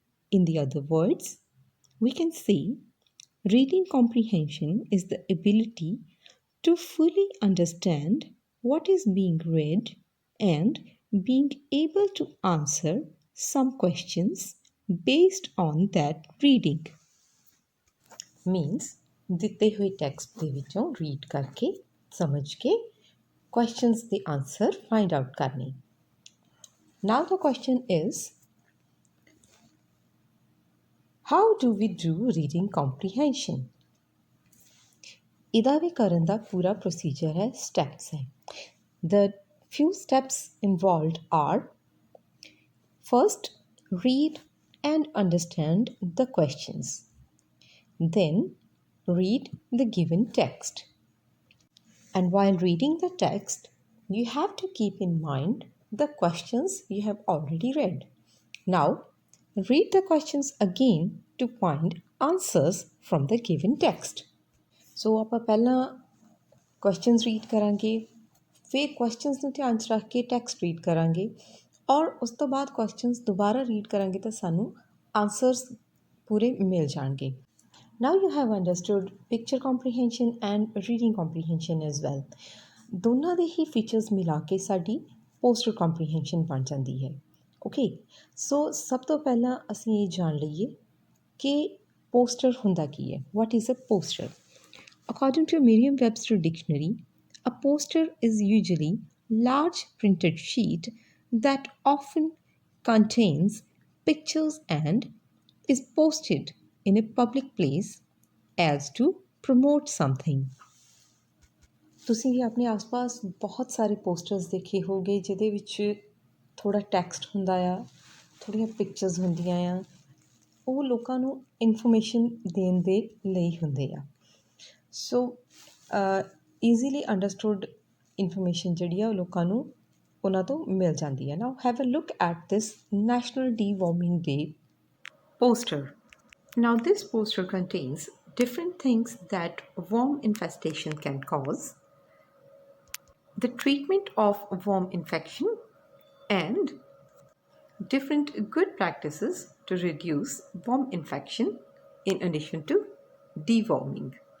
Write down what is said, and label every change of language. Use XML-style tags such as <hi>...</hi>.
<en>In the other words, we can say reading comprehension is the ability to fully understand what is being read and being able to answer some questions based on that reading.</en> <pa>Means ਦਿੱਤੇ ਹੋਏ text ਦੇ ਵਿੱਚੋਂ read ਕਰਕੇ ਸਮਝ ਕੇ questions the answer find out ਕਰਨੇ.</pa> <en>Now the question is, how do we do reading comprehension?</en> <pa>ਇਹਦਾ ਵੀ ਕਰਨ ਦਾ ਪੂਰਾ procedure ਹੈ, steps ਹੈ.</pa> <en>The few steps involved are: first, read and understand the questions. Then, read the given text. And while reading the text, you have to keep in mind the questions you have already read. Now, read the questions again to find answers from the given text.</en> <pa>So, ਆਪਾਂ ਪਹਿਲਾਂ questions read ਕਰਾਂਗੇ, ਫਿਰ questions ਨੂੰ ਧਿਆਨ 'ਚ ਰੱਖ ਕੇ text read ਕਰਾਂਗੇ, ਔਰ ਉਸ ਤੋਂ ਬਾਅਦ questions ਦੁਬਾਰਾ read ਕਰਾਂਗੇ ਤਾਂ ਸਾਨੂੰ answers ਪੂਰੇ ਮਿਲ ਜਾਣਗੇ.</pa> <en>Now you have understood picture comprehension and reading comprehension as well.</en> <pa>ਦੋਨਾਂ ਦੇ ਹੀ features ਮਿਲਾ ਕੇ ਸਾਡੀ poster comprehension ਬਣ ਜਾਂਦੀ ਹੈ. Okay, so ਸਭ ਤੋਂ ਪਹਿਲਾਂ ਅਸੀਂ ਇਹ ਜਾਣ ਲਈਏ ਕਿ poster ਹੁੰਦਾ ਕੀ ਹੈ.</pa> <en>What is a poster? According to Merriam-Webster dictionary, a poster is usually large printed sheet that often contains pictures and is posted in a public place as to promote something.</en> <pa>ਤੁਸੀਂ ਵੀ ਆਪਣੇ ਆਸ-ਪਾਸ ਬਹੁਤ ਸਾਰੇ posters ਦੇਖੇ ਹੋਗੇ ਜਿਹਦੇ ਵਿੱਚ ਥੋੜ੍ਹਾ ਟੈਕਸਟ ਹੁੰਦਾ ਆ, ਥੋੜ੍ਹੀਆਂ ਪਿਕਚਰਸ ਹੁੰਦੀਆਂ ਆ. ਉਹ ਲੋਕਾਂ ਨੂੰ ਇਨਫੋਰਮੇਸ਼ਨ ਦੇਣ ਦੇ ਲਈ ਹੁੰਦੇ ਆ. ਸੋ</pa> <en>easily understood information</en> <pa>ਜਿਹੜੀ ਆ ਉਹ ਲੋਕਾਂ ਨੂੰ ਉਹਨਾਂ ਤੋਂ ਮਿਲ ਜਾਂਦੀ ਹੈ.</pa> <en>Now have a look at this national deworming day poster. Now this poster contains different things that worm infestation can cause, the treatment of worm infection, and different good practices to reduce worm infection in addition to deworming.</en>